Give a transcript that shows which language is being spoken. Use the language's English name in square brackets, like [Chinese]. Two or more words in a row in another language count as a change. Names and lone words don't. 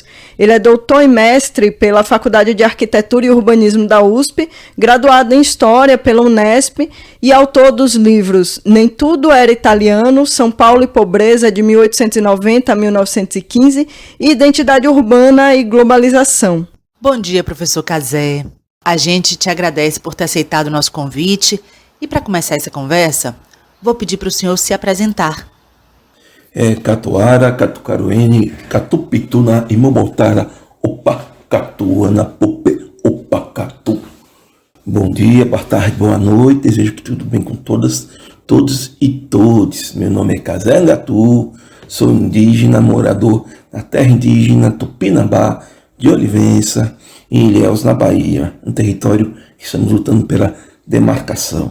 [Portuguese] Ele é doutor e mestre pela Faculdade de Arquitetura e Urbanismo da USP, graduado em História pela Unesp e autor dos livros Nem Tudo Era Italiano, São Paulo e Pobreza, de 1890 a 1915, e Identidade Urbana e Globalização. Bom dia, professor Kazé. A gente te agradece por ter aceitado o nosso convite e para começar essa conversa, vou pedir para o senhor se apresentar. [Tupinambá] Catuara, Catucaruene, Catupituna e Momotara, Opa, Catuana, Pope, Opa, Catu. [Portuguese] Bom dia, boa tarde, boa noite, desejo que tudo bem com todas, todos e todes. Meu nome é Kazé Angatu, sou indígena, morador na terra indígena Tupinambá de Olivença, em Ilhéus, na Bahia, um território que estamos lutando pela demarcação.